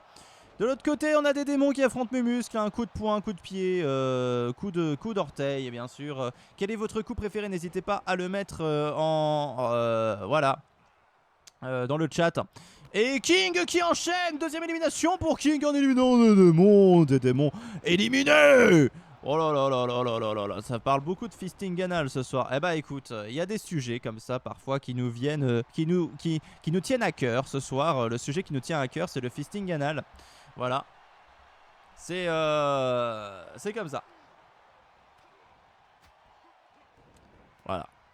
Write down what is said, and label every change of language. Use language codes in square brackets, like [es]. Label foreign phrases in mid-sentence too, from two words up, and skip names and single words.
[fr] De l'autre côté, on a des démons qui affrontent mes muscles, un coup de poing, un coup de pied, coup d'orteil, bien sûr. Quel est votre coup préféré? N'hésitez pas à le mettre dans le chat. Et King qui enchaîne, deuxième élimination pour King en éliminant des démons éliminés. Oh là là là là là là là là, ça parle beaucoup de fisting anal ce soir. Eh bah écoute, il y a des sujets comme ça parfois qui nous viennent, qui nous tiennent à cœur ce soir. Le sujet qui nous tient à cœur, c'est le fisting anal. Voilà. C'est comme ça. Voilà.